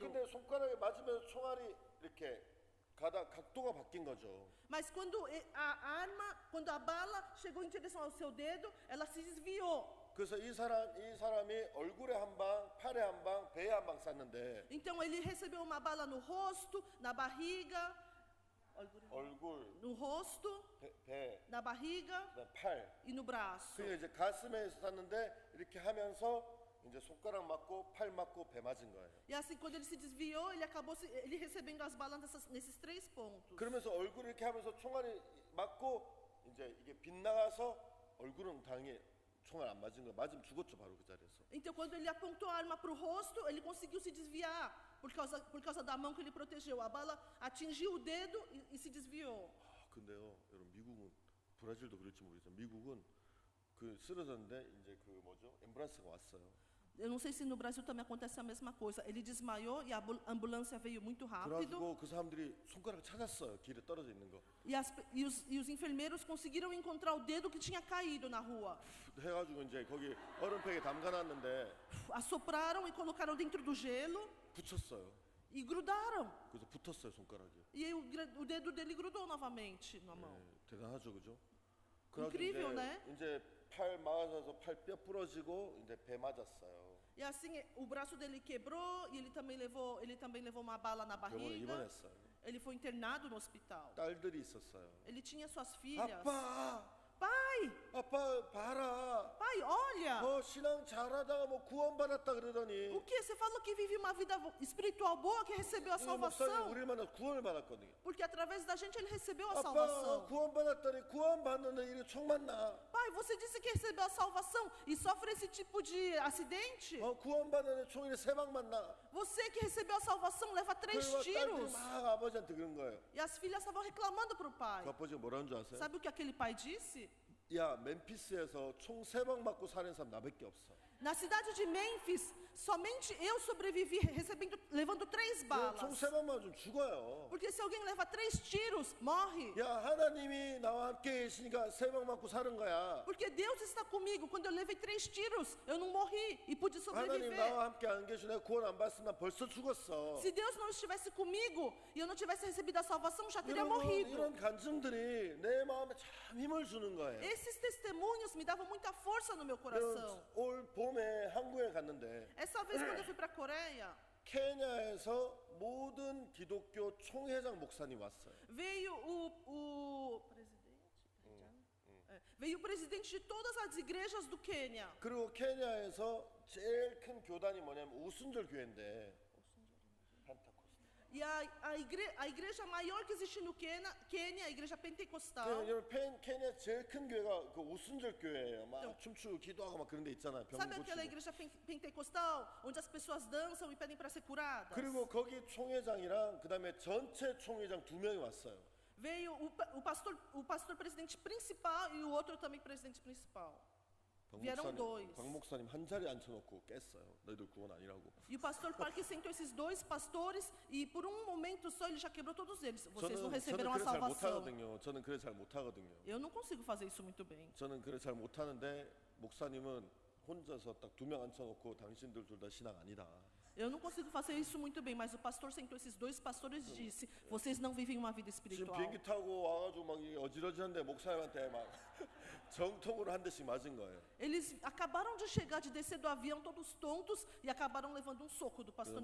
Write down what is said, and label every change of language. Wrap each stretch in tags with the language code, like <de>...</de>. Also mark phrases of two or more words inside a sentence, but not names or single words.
<ko>근데 손가락에 맞으면서 총알이 이렇게 각도가 바뀐 거죠.</ko> <pt>Mas quando quando a bala chegou em direção ao seu dedo, ela se desviou.</pt> <ko>그래서 이 사람이 얼굴에 한 방, 팔에 한 방, 배에 한 방 쐈는데</ko> <pt>Então ele recebeu uma bala no rosto, na barriga,</pt> <ko>얼굴,</ko> <pt>no rosto,</pt> <ko>배,</ko> <pt>na barriga</pt> <ko>그다음 팔.</ko> <pt>e no braço.</pt> <ko>그게 이제 가슴에 쐈는데 이렇게 하면서 이제 손가락 맞고 팔 맞고 배 맞은 거예요.</ko> <pt>E assim, quando ele se desviou, ele acabou ele recebendo as balas nesses 3 pontos. 그러면서 얼굴 이렇게 하면서 총알이 맞고 이제 이게 빗나가서 얼굴은 당연히 총알 안 맞은 거 맞으면 죽었죠 바로 그 자리에서. Então, quando ele apontou a arma para o rosto, ele conseguiu se desviar por causa da mão que ele protegeu. A bala atingiu o dedo e se desviou.</pt> <ko>근데요, 여러분 미국은 브라질도 그럴지 모르겠어요. 미국은 그 쓰러졌는데 이제 그 뭐죠? 앰뷸런스가 왔어요.</ko> <pt>Eu não sei se no Brasil também acontece a mesma coisa. Ele desmaiou e a ambulância veio muito rápido.</pt> <ko>그래가지고 그 사람들이 손가락을 찾았어요. 길에 떨어져 있는 거.</ko> <pt>E os enfermeiros conseguiram encontrar o dedo que tinha caído na rua.</pt> <ko>해가지고 이제 거기 얼음팩에 담가놨는데</ko> <pt>Assopraram e colocaram dentro do gelo</pt> <ko>붙였어요.</ko> <pt>e grudaram.</pt> <ko>그래서 붙었어요 손가락이.</ko> <pt>E aí o dedo dele grudou novamente na mão.</pt> <ko>대단하죠, 그죠?</ko> <pt>Incrível, né?</pt> <ko>이제 팔 맞아서 팔 뼈 부러지고 이제 배 맞았어요.</ko> <pt>E assim o braço dele quebrou e ele também levou uma bala na</pt> <ko>병원에</ko> <pt>barriga.</pt> <ko>입원했어요.</ko> <pt>Ele foi internado no hospital.</pt> <ko>딸들이 있었어요.</ko> <pt>Ele tinha suas filhas.</pt> <ko>아빠,</ko> <pt>Pai, Pai,</pt> <ko>아빠 봐라.</ko> <pt>pai, olha.</pt> <ko>신앙 잘하다가 뭐 구원받았다 그러더니</ko> <pt>O que? Você falou que vive uma vida espiritual boa, que recebeu a</pt> <ko>이 목사님</ko> <pt>salvação.</pt> <ko>우리를 만나 구원을 받았거든요.</ko> <pt>Porque através da gente ele recebeu a</pt> <ko>아빠</ko> <pt>salvação.</pt> <ko>구원받았더니 구원받는데 이래 총 맞나?</ko> <pt>Pai, você disse que recebeu a salvação e sofre esse tipo de acidente?</pt> <ko>구원받는데 총이래 세방 맞나?</ko> <pt>Você que recebeu a salvação leva 3</pt> <ko>그리고 딸들이</ko> <pt>tiros.</pt> <ko>막 아버지한테 그런 거예요.</ko> <pt>E as filhas estavam reclamando para o pai.</pt> <ko>그 아버지가 뭐라는 줄 아세요?</ko> <pt>Sabe o que aquele pai disse?</pt> <ko>야 멤피스에서 총 3방 맞고 사는 사람 나밖에 없어.</ko> <pt>Na cidade de Mênfis, somente eu sobrevivi levando 3</pt> <ko>총</ko> <pt>balas.</pt> <ko>3방 맞으면 죽어요.</ko> <pt>Porque se alguém leva 3 tiros, morre.</pt> <ko>야 하나님이 나와 함께 계시니까 3방 맞고 사는 거야.</ko> <pt>Porque Deus está comigo. Quando eu levei 3 tiros, eu não morri e pude</pt> <ko>하나님</ko> <pt>sobreviver.</pt> <ko>나와 함께 안 계시고 내가 구원 안 받았으면 난 벌써 죽었어.</ko> <pt>Se Deus não estivesse comigo e eu não tivesse recebido a salvação, já teria</pt> <ko>여러분</ko> <pt>morrido.</pt> <ko>이런 간증들이 내 마음에 참 힘을 주는 거예요.</ko> <pt>Esses testemunhos me davam muita força no meu coração.</pt> <ko>여러분, 올 봄에 한국에 갔는데</ko> <pt>Essa vez, quando eu fui para a Coreia,</pt> <ko>케냐에서 모든 기독교 총회장 목사님 왔어요.</ko> <pt>veio o presidente, veio o presidente de todas as igrejas do Quênia.</pt> <ko>그리고 케냐에서 제일 큰 교단이 뭐냐면 우순절 교회인데 펜타코스탈. E a igreja maior que existe no Quênia, a igreja pentecostal. 여러분 케냐 제일 큰 교회가 그 우순절 교회예요. 막 춤추고 기도하고 막 그런 데 있잖아요. 병</ko> <pt>Sabe aquela</pt> <ko>고치고.</ko> <pt>igreja pentecostal, onde as pessoas dançam e pedem para ser curadas? 그리고 거기 총회장이랑 그다음에 전체 총회장 2명이 왔어요. Veio o pastor presidente principal e o outro também presidente principal. Vieram dois.</pt> <ko>박 목사님 한 자리에 앉혀놓고 깼어요. 너희들 구원 아니라고.</ko> <pt>E o pastor Park sentou esses 2 pastores e por um momento só ele já quebrou todos eles. Vocês não receberam a</pt> <ko>그래 잘</ko> <pt>salvação.</pt> <ko>못하거든요. 저는 그래 잘 못하거든요. Eu não consigo fazer isso muito bem. 저는 그래 잘 못하는데 목사님은 혼자서 딱 2명 앉혀놓고 당신들 둘 다 신앙 아니다.</ko> <pt>Eu não consigo fazer isso muito bem, mas o pastor sentou esses 2 pastores e disse: vocês não vivem uma vida</pt> <ko>지금</ko> <pt>espiritual.</pt> <ko>비행기 타고 와가지고 막 이게 어지러지는데 목사님한테 막 정통으로 한 대씩 맞은 거예요.</ko> <pt>Eles acabaram de chegar, de descer do avião, todos tontos, e acabaram levando um soco do pastor</pt>